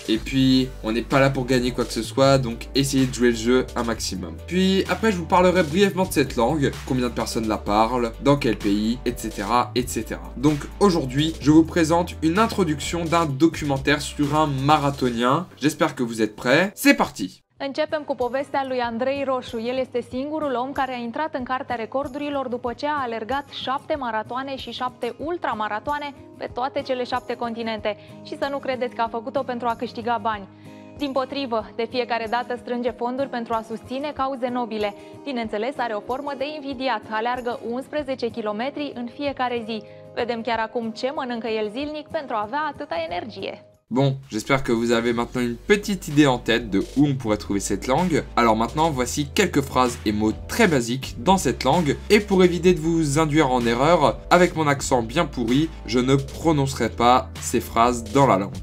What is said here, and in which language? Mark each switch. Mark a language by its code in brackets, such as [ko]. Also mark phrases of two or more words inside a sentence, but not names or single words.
[fr] Et puis, on n'est pas là pour gagner quoi que ce soit, donc essayez de jouer le jeu un maximum. Puis après, je vous parlerai brièvement de cette langue, combien de personnes la parlent, dans quel pays, etc. etc. Donc aujourd'hui, je vous présente une introduction d'un documentaire sur un marathonien. J'espère que vous êtes prêts. C'est parti! [ro] Începem cu povestea lui Andrei Roșu. El este singurul om care a intrat în cartea recordurilor după ce a alergat 7 maratoane și 7 ultramaratoane pe toate cele 7 continente. Și să nu credeți că a făcut-o pentru a câștiga bani. Dimpotrivă, de fiecare dată strânge fonduri pentru a susține cauze nobile. Bineînțeles, are o formă de invidiat. Aleargă 11 km în fiecare zi. Vedem chiar acum ce mănâncă el zilnic pentru a avea atâta energie. [fr] Bon, j'espère que vous avez maintenant une petite idée en tête de où on pourrait trouver cette langue. Alors maintenant, voici quelques phrases et mots très basiques dans cette langue. Et pour éviter de vous induire en erreur, avec mon accent bien pourri, je ne prononcerai pas ces phrases dans la langue.